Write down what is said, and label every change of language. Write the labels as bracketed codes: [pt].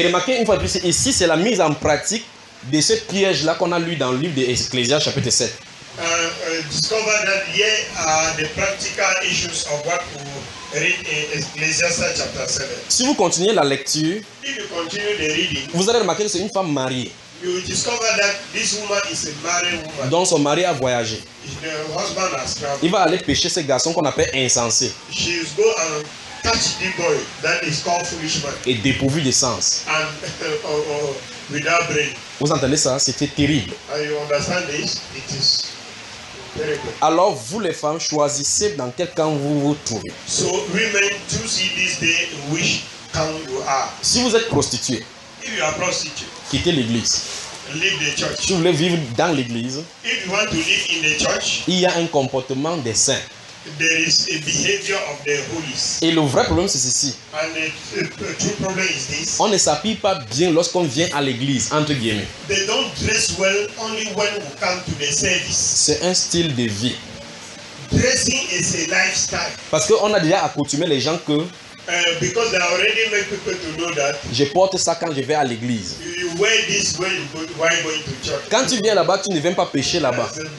[fr] Et remarquez une fois de plus, ici c'est la mise en pratique de ce piège-là qu'on a lu dans le livre d'Ecclésiaste chapitre 7. [en] Discover that here are the practical issues of what we read in Ecclesiastes chapter 7. [fr] Si vous continuez la lecture, [en] if you continue the reading, [fr] vous allez remarquer que c'est une femme mariée. [en] You discover that this woman is a married woman. [fr] Donc son mari a voyagé. [en] The husband has traveled. [fr] Il va aller pêcher ce garçon qu'on appelle insensé. [en] She is go and touch the boy that is called foolish man. [fr] Et dépourvu de sens. [en] And without brain. [fr] Vous entendez ça? C'était terrible. [en] You understand this? It is. [fr] Alors vous les femmes choisissez dans quel camp vous vous trouvez. [en] So women to see this day which camp you are. [fr] Si vous êtes prostituée. [en] If you are prostitute. [fr] Quittez l'église. [en] Leave the church. [fr] Si vous voulez vivre dans l'église. [en] If you want to live in the church. [fr] Il y a un comportement des saints. [en] There is a behavior of the holy. [fr] Et le vrai problème c'est ceci. [en] And the true problem is this. [fr] On ne s'habille pas bien lorsqu'on vient à l'église entre guillemets. [en] They don't dress well only when we come to the service. [fr] C'est un style de vie. [en] Dressing is a lifestyle. [fr] Parce qu'on a déjà accoutumé les gens que. [en] Because they already make people to know that. [fr] Je porte ça quand je vais à l'église. [en] You wear this when you go while going to church. [fr] Quand tu viens là-bas, tu ne viens pas pêcher là-bas.